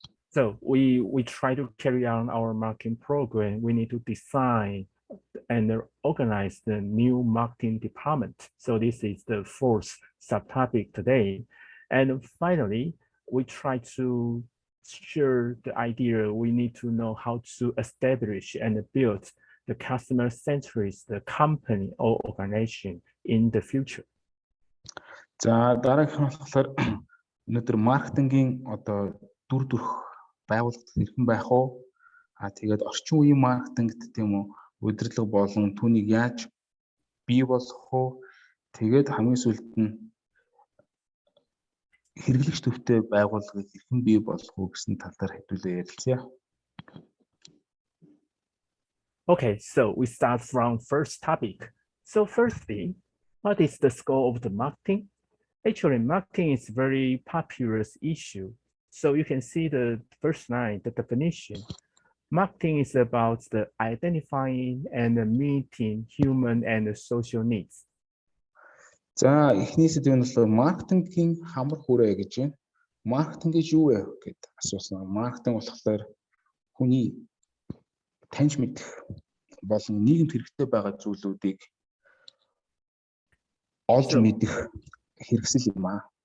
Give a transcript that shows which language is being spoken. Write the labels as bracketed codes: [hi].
[en] So we try to carry on our marketing program. We need to design and organize the new marketing department. So this is the fourth subtopic today. And finally, we try to share the idea. We need to know how to establish and build the customer-centric the company or organization in the future. [mn] За дараагийн нь болохоор өнөөдөр маркетингийн одоо дүр төрх байгууллагад хэрхэн байх вэ? Тэгээд орчин үеийн маркетингт тийм үү удирдлага болон түүнийг яаж бий болгох вэ? Тэгээд хамгийн сүүлд нь хэрэглэгч төвтэй байгууллагыг хэрхэн бий болгох вэ гэсэн тал дээр хэдүүлээ ярилцъя. [en] Okay, so we start from first topic. So firstly, what is the scope of the marketing? Actually, marketing is a very popular issue. So you can see the first line, the definition. Marketing is about the identifying and meeting human and social needs. [mn] За эхний сэдв нь бол маркетингийн хамар хүрээ гэж байна. Маркетинг гэж юу вэ гэд асуусан. Маркетинг болохоор хүний таньж мэдэх болон нийгэмд хэрэгтэй байгаа зүйлүүдийг олж мэдэх хэрэгсэл юм аа.